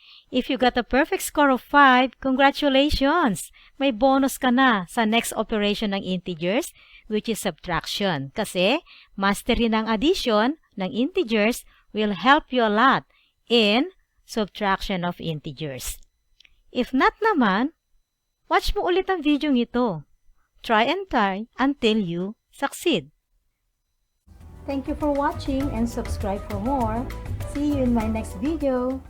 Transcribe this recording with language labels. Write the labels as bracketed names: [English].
[English] If you got a perfect score of 5, congratulations! May bonus [Filipino] ka na sa [English] next operation ng integers, which is subtraction. Kasi mastery ng addition ng integers will help you a lot in subtraction of integers. If not [Filipino] naman, watch mo ulit ang video ito. [English] Try and try until you succeed. Thank you for watching and subscribe for more. See you in my next video.